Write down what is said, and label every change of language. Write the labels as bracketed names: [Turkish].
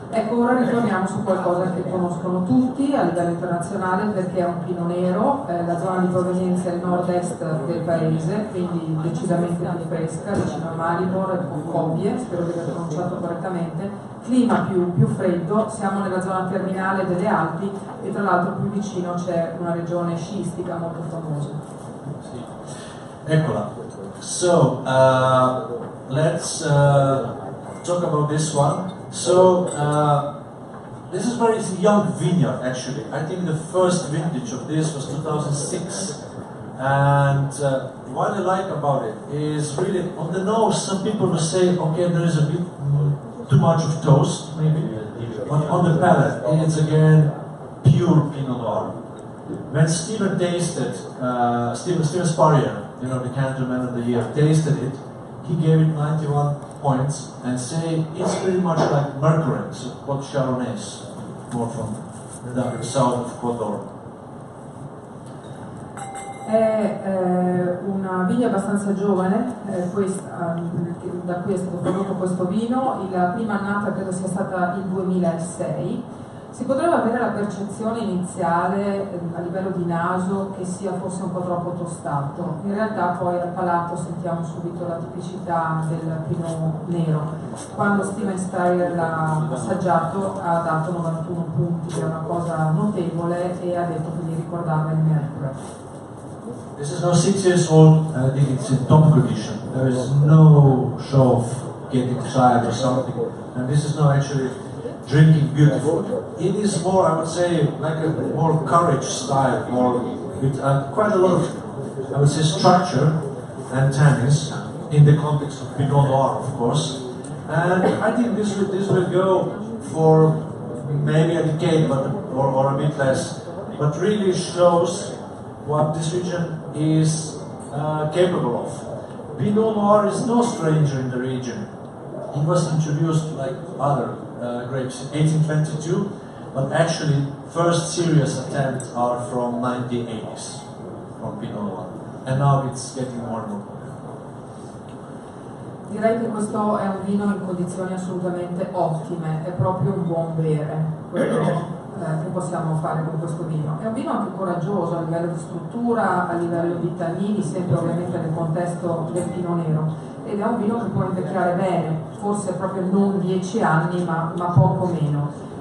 [Italian] Ecco, ora ritorniamo su qualcosa che conoscono tutti a livello internazionale perché è un Pinot Nero, la zona di provenienza è il nord-est del paese, quindi decisamente più fresca, vicino a Maribor e Cobbie, spero di aver pronunciato correttamente, clima più freddo, siamo nella zona terminale delle Alpi e tra l'altro più vicino c'è una regione sciistica molto famosa. Eccola. [English] So, let's talk about this one. So, this is very young vineyard actually. I think the first vintage of this was 2006. And what I like about it is really on the nose, some people will say, okay, there is a bit too much of toast maybe. But on the palate, it's again pure Pinot Noir. When Stephen tasted, Stephen Spurrier, you know, the Cantor Man of the Year, tasted it, he gave it 91 points and say it's pretty much like Mercury, so what Chardonnay is, more from the south of Côte d'Or. [Italian] È una vigna abbastanza giovane, questa, da cui è stato prodotto questo vino, la prima annata credo sia stata il 2006. Si potrebbe avere la percezione iniziale a livello di naso che sia forse un po' troppo tostato, in realtà poi al palato sentiamo subito la tipicità del Pinot Nero. Quando Steven Spurrier l'ha assaggiato ha dato 91 punti, che è una cosa notevole, e ha detto che gli ricordava il Mercury. [English] This is now 6 years old, I think it's in top condition. There is no show of getting tired or something, and this is now actually drinking beautiful. It is more, I would say, like a more courage style, more with quite a lot of, I would say, structure and tannins in the context of Pinot Noir, of course. And I think this will go for maybe a decade, or a bit less, but really shows what this region is capable of. Pinot Noir is no stranger in the region. It was introduced like other grapes in 1822, but actually first serious attempts are from 1980s from Pinot Noir, and now it's getting more and more. [Italian] Direi che questo è un vino in condizioni assolutamente ottime, è proprio un buon bere, quello che possiamo fare con questo vino. È un vino anche coraggioso a livello di struttura, a livello di tannini, sempre ovviamente nel contesto del Pinot Nero, ed è un vino che può invecchiare bene, forse proprio non 10 anni, ma poco meno.